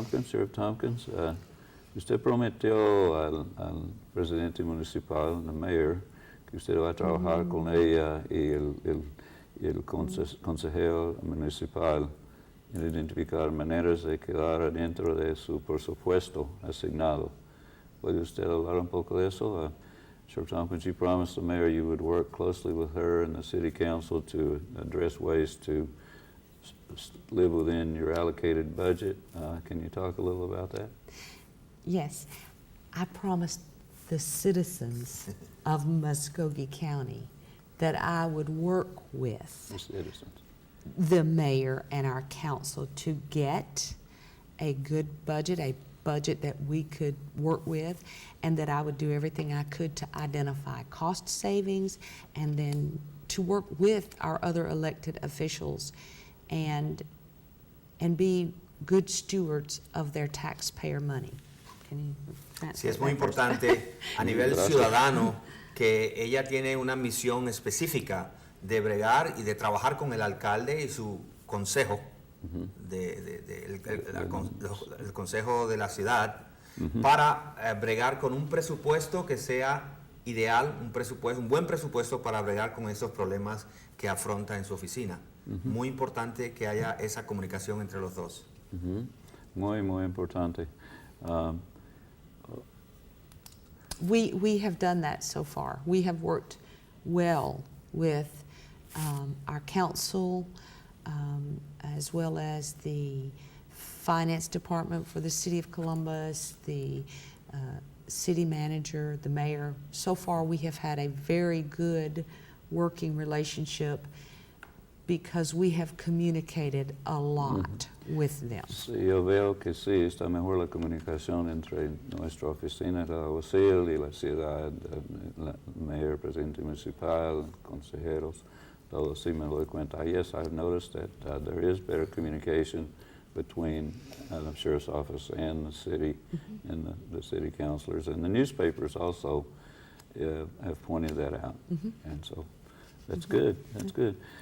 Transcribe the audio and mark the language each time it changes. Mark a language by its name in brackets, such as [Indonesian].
[Spanish] Sheriff Tompkins, usted prometió al presidente municipal, el mayor, que usted va a trabajar con ella y el consejero municipal en identificar maneras de quedar dentro de su presupuesto asignado. ¿Puede usted hablar un poco de eso? [English] Sheriff Tompkins, you promised the mayor you would work closely with her and the city council to address ways to live within your allocated budget. Can you talk a little about that? Yes, I promised the citizens of Muskogee County that I would work with The citizens. the mayor and our council to get a good budget, a budget that we could work with, and that I would do everything I could to identify cost savings and then to work with our other elected officials and be good stewards of their taxpayer money. Can you [Spanish] Sí, es muy [English] that first? [Spanish] importante a nivel Gracias. ciudadano que ella tiene una misión específica de bregar y de trabajar con el alcalde y su consejo, el consejo de la ciudad, para bregar con un presupuesto que sea ideal, un buen presupuesto para bregar con esos problemas que afronta en su oficina. Muy importante que haya esa comunicación entre los dos. Muy importante. [English] We have done that so far. We have worked well with our council as well as the finance department for the city of Columbus, the city manager, the mayor. So far, we have had a very good working relationship because we have communicated a lot with them. [Spanish] Sí, yo veo que sí, está mejor la comunicación entre nuestra oficina, la alguacil y la ciudad, el mayor, presidente municipal, consejeros, todo sí me doy cuenta. [English] Yes, I've noticed that there is better communication between the sheriff's office and the city and the city councilors. And the newspapers also have pointed that out. And so that's good, that's good.